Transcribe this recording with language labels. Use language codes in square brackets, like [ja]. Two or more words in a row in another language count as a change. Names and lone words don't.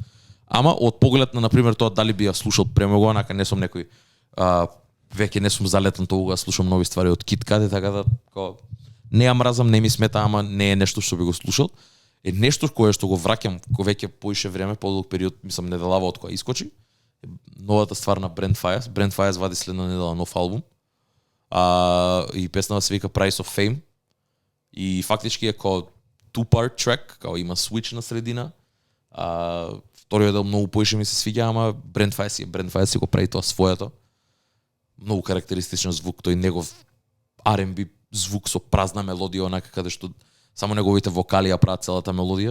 [mk] Ама од поглед на, например, тоа дали би ја слушал премногу, онака не сум некој веќе не сум залетен тоа да слушам нови ствари од Kid Cudi, така да не ја мразам, не ми смета, ама не е нешто што би го слушал. Е нешто кое што го враќам веќе поише време, подолг период, мислам неделава од кога искочи. Новата ствар на Brent Faiyaz. Brent Faiyaz вади следна недела нов албум. И песнава се вика Price of Fame. И фактички е као [en] two-part track, [mk] као има switch на средина. Вториот дел многу поише ми се свиѓа, ама Brent Faiyaz си го прави тоа своето. Многу карактеристичен звук, тој негов R&B звук со празна мелодија, онака каде што само неговите вокали ја прават целата мелодија.